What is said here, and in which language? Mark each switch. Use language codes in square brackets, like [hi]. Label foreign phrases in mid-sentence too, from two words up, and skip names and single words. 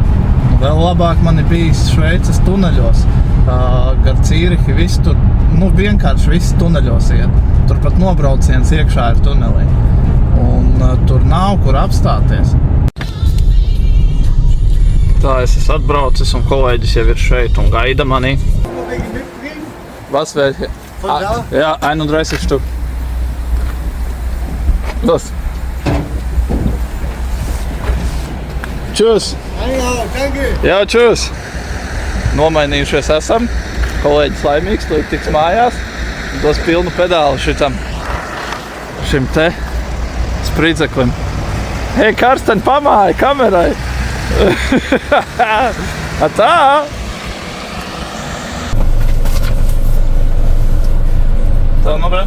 [lv] Vēl labāk man ir bijis Šveices tuneļos, gar Cīrihi, viss tur, vienkārši viss tuneļos iet. Tur pat nobrauciens iekšā ir tunelī. Un tur nav kur apstāties. Tā, es esmu atbraucis un kolēģis jau ir šeit un gaida mani. [de] Was welche? Ja, 31 Stück. Los. Tschüss. Ja, danke. [lv] Jā, tschüss. Nomainījušies esam. Kolēģis laimīgs, tu tiks mājās. Dos pilnu pedāli šitam. šim te spridzeklim. Hei, Karsten, pamāja kamerai! Tā! Tā, nu, re.